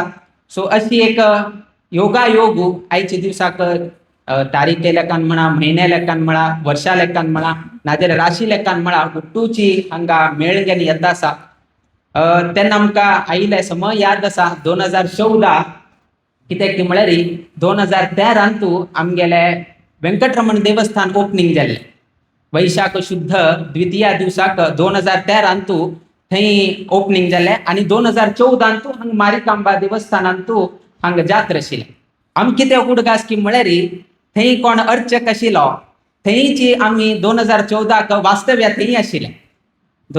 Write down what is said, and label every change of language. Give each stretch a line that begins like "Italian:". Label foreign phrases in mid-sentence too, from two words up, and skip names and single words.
Konkani: सो अशी एक योगायोग आयच्या दिवसाक तारीखे लेखान म्हणा, म्हयने लेखान म्हणा, वर्षा लेखान म्हणा, नाजाल्यार राशी लेखान म्हणा हुट्टूची हांगा मेळ घेवन येता आसा. तेन्ना आमकां आयिल्ले समय याद आसा 2014. कित्याक की म्हळ्यार 2013 आमगेले वेंकटरमण देवस्थान ओपनिंग जाल्ले. वैशाख शुद्ध द्वितीया दिवसाक 2013 थंय ओपनिंग जाल्ले. आणि 2014 हांगा मारिकांबा देवस्थानांत हांगा जात्रा आशिल्ले. आमी कित्याक उडगास की म्हळ्यार थंय कोण अर्चक आशिल्लो थंयची आमी 2014 वास्तव्या थंय आशिल्ले.